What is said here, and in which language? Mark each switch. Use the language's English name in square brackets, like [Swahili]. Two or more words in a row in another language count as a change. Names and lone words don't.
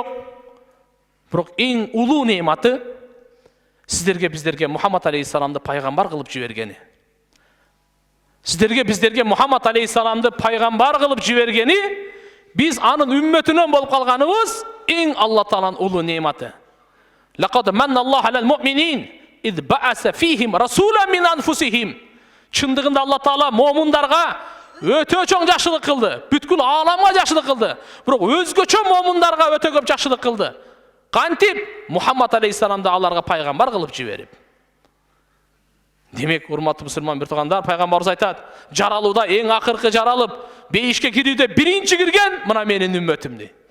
[Kyrgyz] Бирок эң улуу неаматы биздерге Мухаммад алейхиссаламды пайгамбар кылып жибергени. Биздерге Мухаммад алейхиссаламды пайгамбар кылып жибергени, биз анын үммөтүнөн болуп калганыбыз эң Алла Тааланын улуу неаматы. [Arabic] لقد من الله على المؤمنين إذ بعث فيهم رسولا من أنفسهم. [Kyrgyz] Чындыгында Алла Таала момундарга өтө чоң жакшылык кылды. Бүткүл ааламга жакшылык кылды. Бирок өзгөчө момундарга өтө көп жакшылык кылды. Кантип? Мухаммад алейхиссаламды аларга пайгамбар кылып жиберип. Демек, урматтуу мусулман бир туугандар, пайгамбарыбыз айтат, жаралууда эң акыркы жаралып, бейишке кирүүдө биринчи кирген мына менин үммөтүм дейт.